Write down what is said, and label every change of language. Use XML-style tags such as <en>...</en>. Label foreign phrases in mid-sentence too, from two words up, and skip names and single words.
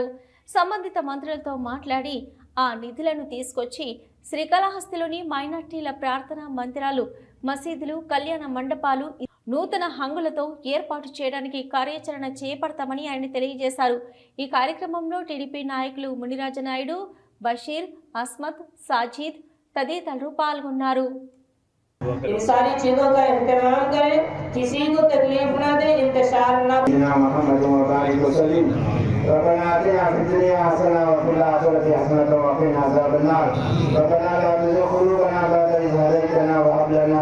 <te>సంబంధిత మంత్రులతో మాట్లాడి ఆ నిధులను తీసుకొచ్చి శ్రీకాళహస్తిలోని మైనార్టీల ప్రార్థనా మందిరాలు, మసీదులు, కళ్యాణ మండపాలు నూతన హంగులతో ఏర్పాటు చేయడానికి కార్యాచరణ చేపడతామని ఆయన తెలియజేశారు. ఈ కార్యక్రమంలో టీడీపీ నాయకులు మునిరాజ నాయుడు, బషీర్, అస్మత్, సాజీద్ తదితరులు పాల్గొన్నారు.</te> <hi>इन सारी चीजों का इंतजाम करें, किसी को तकलीफ ना दे, इंतशार ना</hi> <ar>ربنا آتنا في الدنيا حسنة وفي الآخرة حسنة وقنا عذاب النار ربنا لا تزغ قلوبنا بعد إذ هديتنا وهب لنا</ar>